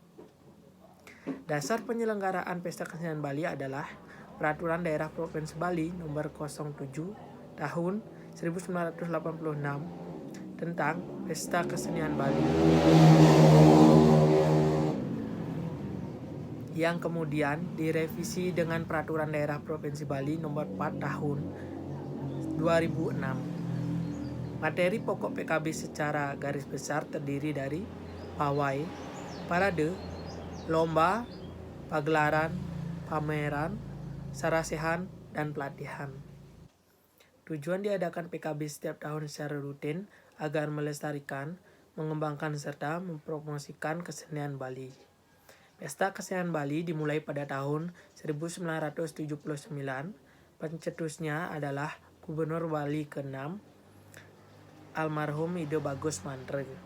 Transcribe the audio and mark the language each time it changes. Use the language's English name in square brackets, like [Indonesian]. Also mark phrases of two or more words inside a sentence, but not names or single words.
[Indonesian] Dasar penyelenggaraan Pesta Kesenian Bali adalah Peraturan Daerah Provinsi Bali Nomor 07 Tahun 1986 tentang Pesta Kesenian Bali, yang kemudian direvisi dengan Peraturan Daerah Provinsi Bali Nomor 4 Tahun 2006. Materi pokok PKB secara garis besar terdiri dari pawai, parade, lomba, pagelaran, pameran, sarasehan, dan pelatihan. Tujuan diadakan PKB setiap tahun secara rutin agar melestarikan, mengembangkan, serta mempromosikan kesenian Bali. Pesta Kesenian Bali dimulai pada tahun 1979. Pencetusnya adalah Gubernur Bali ke-6, almarhum Ide Bagus Mantre.